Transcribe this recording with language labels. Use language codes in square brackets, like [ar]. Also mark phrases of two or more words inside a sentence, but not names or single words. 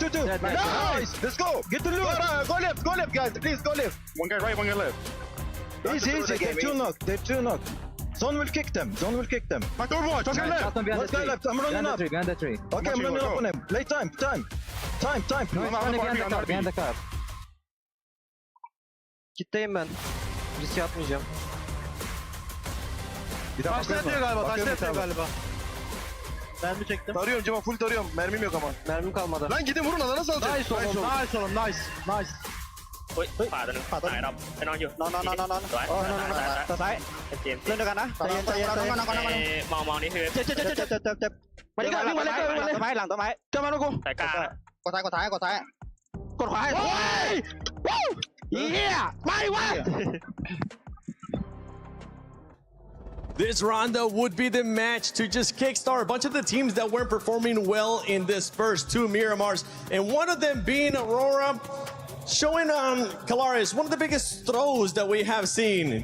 [en] Nice. Let's go. Get the loot. Go left, guys. Please, go left. One guy right, one guy left. Easy. They're 2 knock. Zone will kick them. My door watch. One guy left. One guy left. I'm running up. Behind the tree. Okay, I'm running up on him. Late time. No, behind the car. [tr] Kitleyim ben. Risk atmayacağım. Taşla yatıyor galiba. Mermi çektim. Tarıyorum Cema, full tarıyorum. Mermim yok ama. Mermim kalmadı. Lan gidin vurun, alana salacağım. Nice oğlum. Nice. [th] เฮ้ยขวาตัวนึงขวาตัวไหนครับไปนอนอยู่นอนซ้ายเล่นด้วยกันนะใจเย็นมองนี่คือเจ็บมาดิกันวิ่งมาเลยต้นไม้หลังต้นไม้เจ้ามาลูกกูสายกลางกดซ้ายกดขวาเฮียไม่วะ [en] This rondo would be the match to just kickstart a bunch of the teams that weren't performing well in this first 2 Miramars, and one of them being Aurora, showing on Kalaris one of the biggest throws that we have seen.